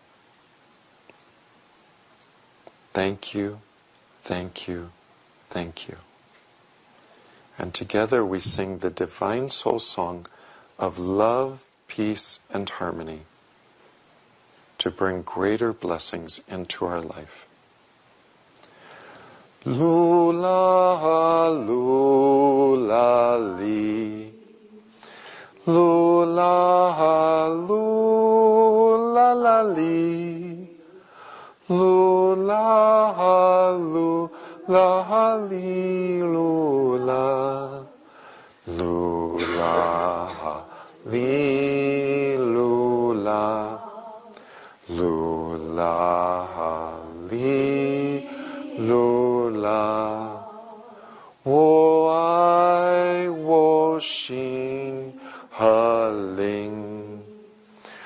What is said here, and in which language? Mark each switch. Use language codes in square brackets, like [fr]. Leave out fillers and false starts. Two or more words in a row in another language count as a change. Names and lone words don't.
[en] Thank you, thank you, thank you. And together we sing the Divine Soul Song of love, peace, and harmony to bring greater blessings into our life. Lula, lula, li. Lula, lula, la, li. Lula, lula, li, lula. Lula, li, lula. Lula, li, lula. [zh] 我爱我心和灵.